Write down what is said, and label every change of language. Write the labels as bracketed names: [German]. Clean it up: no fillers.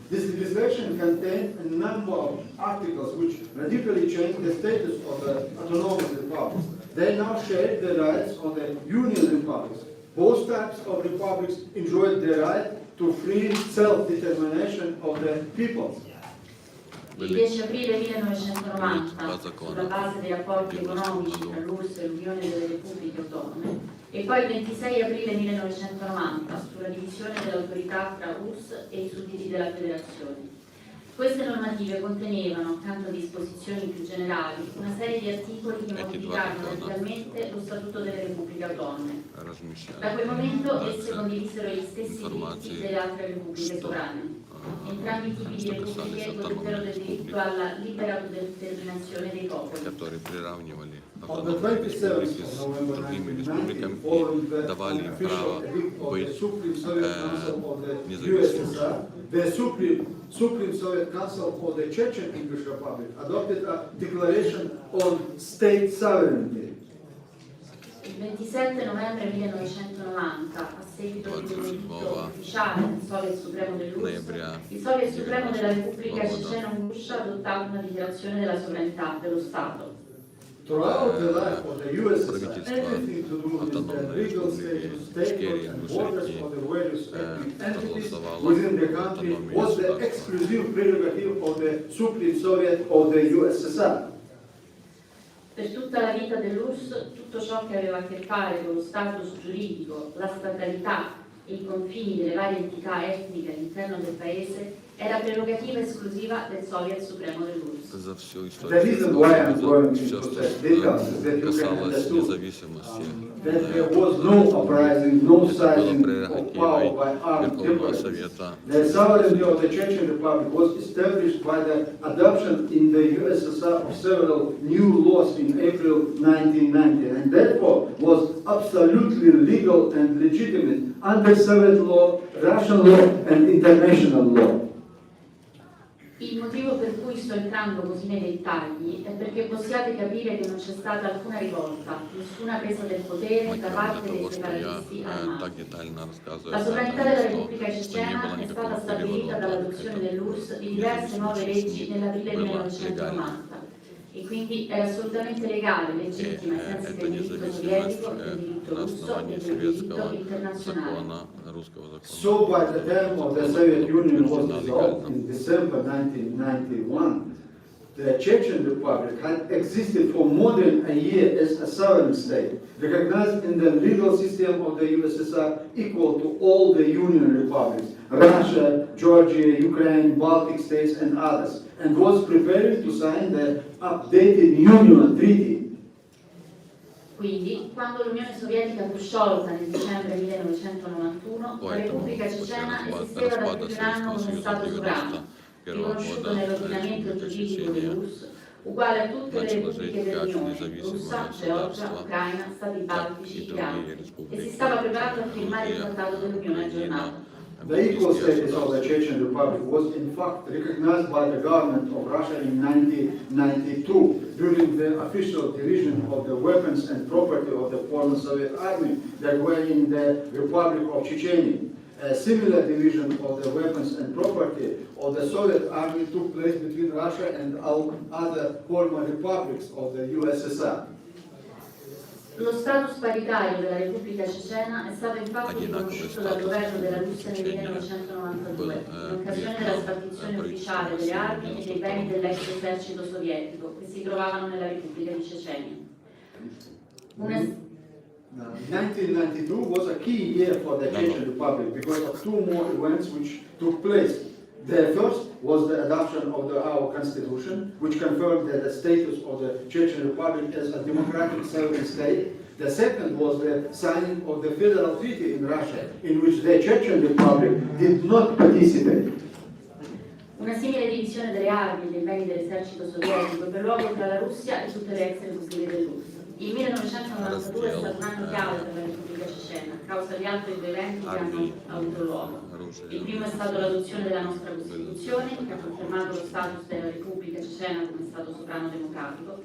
[English] This legislation contained a number of articles which radically changed the status of the autonomous republics. They now share the rights of the Union republics. Both types of republics enjoyed the right to free self-determination of the people. [Italian] Il 10 aprile 1990, sulla base dei rapporti economici tra l'URSS e l'Unione delle Repubbliche Autonome, e poi il 26 aprile 1990, sulla divisione dell'autorità tra URSS e i sudditi della Federazione. Queste normative contenevano, accanto a disposizioni più generali, una serie di articoli che modificarono radicalmente lo Statuto delle Repubbliche Autonome. Da quel momento esse condivisero gli stessi diritti delle altre repubbliche sovrane. Entrambi i tipi di repubbliche godettero del diritto alla libera autodeterminazione dei popoli. [English] On the 27th of November 1990, following the official edict of the Supreme Soviet Council of the USSR, the Supreme Soviet Council of the Chechen English Republic adopted a declaration on state sovereignty. [Italian] Il 27 novembre 1990, a seguito di un editto ufficiale del Soviet Supremo dell'URSS, il Soviet Supremo della Repubblica Cecena-Unguscia ha adottato una dichiarazione della sovranità dello Stato. [English] Throughout the life of the USSR, everything to do with the legal status, status and borders of the various entities within the country was the exclusive prerogative of the Supreme Soviet of the USSR. [Italian] Per tutta la vita dell'URSS, tutto ciò che aveva a che fare con lo status giuridico, la statalità e i confini delle varie entità etniche all'interno del paese era prerogativa esclusiva del Soviet Supremo dell'URSS. [English] The reason why I'm going into such details is that you can understand that there was no uprising, no seizing of power by armed temperaments. The sovereignty of the Chechen Republic was established by the adoption in the USSR of several new laws in April 1990, and therefore was absolutely legal and legitimate under Soviet law, Russian law, and international law. [Italian] Il motivo per cui sto entrando così nei dettagli è perché possiate capire che non c'è stata alcuna rivolta, nessuna presa del potere da parte dei separatisti armati. La sovranità della Repubblica Cecena è stata stabilita dall'adozione dell'URSS di diverse nuove leggi nell'aprile 1990. e quindi era assolutamente legale, legittima ai sensi del diritto sovietico, del diritto russo e del diritto internazionale. [English] So by the time of the Soviet Union was dissolved in December 1991, the Chechen Republic had existed for more than a year as a sovereign state, recognized in the legal system of the USSR equal to all the Union republics, Russia, Georgia, Ukraine, Baltic states, and others, and was preparing to sign the updated Union Treaty. [Italian] Quindi, quando l'Unione Sovietica fu sciolta nel dicembre 1991, la Repubblica Cecena esisteva da più di un anno come Stato sovrano, riconosciuto nell'ordinamento giuridico dell'URSS, uguale a tutte le repubbliche dell'Unione, Russia, Georgia, Ucraina, Stati Baltici e altri, e si stava preparando a firmare il Trattato dell'Unione aggiornato. [English] The equal status of the Chechen Republic was in fact recognized by the government of Russia in 1992 during the official division of the weapons and property of the former Soviet army that were in the Republic of Chechnya. A similar division of the weapons and property of the Soviet army took place between Russia and all other former republics of the USSR. [Italian] Lo status paritario della Repubblica Cecena è stato infatti riconosciuto dal governo della Russia nel 1992, in occasione della spartizione ufficiale delle armi e dei beni dell'ex esercito sovietico che si trovavano nella Repubblica di Cecenia. [English] 1992 was a key year for the Chechen Republic because of two more events which took place. The first was the adoption of our constitution, which confirmed the status of the Chechen Republic as a democratic sovereign state. The second was the signing of the federal treaty in Russia, in which the Chechen Republic did not participate. [Italian] Una simile divisione delle armi e dei beni dell'esercito sovietico ebbe luogo tra la Russia e tutte le ex repubbliche dell'URSS. Il 1992 è stato un anno chiave per la Repubblica Cecena, a causa di altri due eventi che hanno avuto luogo. Il primo è stato l'adozione della nostra Costituzione, che ha confermato lo status della Repubblica Cecena come Stato sovrano democratico.